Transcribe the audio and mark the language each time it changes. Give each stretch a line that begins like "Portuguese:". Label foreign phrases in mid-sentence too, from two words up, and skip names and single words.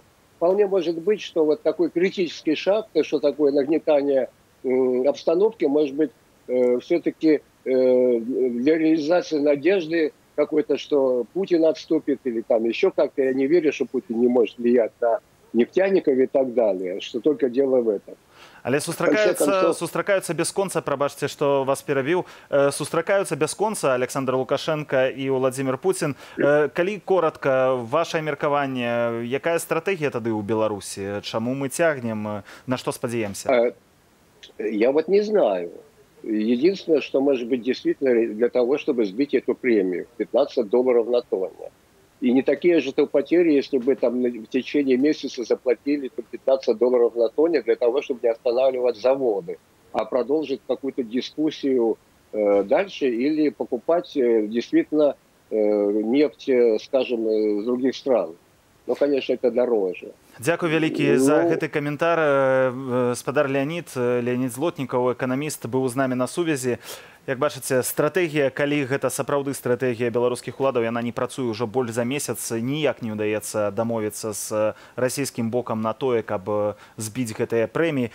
Russian: Вполне может быть, что вот такой критический шаг, то, что такое нагнетание обстановки, может быть, все-таки для реализации надежды какой-то, что Путин отступит или там еще как-то. Я не верю, что Путин не может влиять на нефтяников и так далее, что только дело в этом.
Belarusian: Але сустракаюцца бясконца, прабачце, што вас перабіў, сустракаюцца бясконца Александр Лукашенко і Владзімир Путін. Калі коротка, вашае меркаванне, якая стратэгія тады ў Беларусі? Чаму мы цягнем? На што спадзяемся?
Russian: Я вот не знаю. Единственное, что может быть действительно для того, чтобы сбить эту премию, $15 на тонне. И не такие же потери, если бы там в течение месяца заплатили $15 на тонне для того, чтобы не останавливать заводы, а продолжить какую-то дискуссию дальше или покупать действительно нефть, скажем, с других стран. Ну, конечно, это дороже.
Belarusian: Дзякуй вялікі за гэты каментар. Спадар Леонід Злотнікаў, эканаміст, быў з намі на сувязі. Як бачыце, стратэгія, калі гэта сапраўды стратэгія беларускіх уладаў, яна не працуе ўжо больш за месяц, ніяк не ўдаецца дамовіцца з расійскім бокам на тое, каб збіць гэтыя прэміі.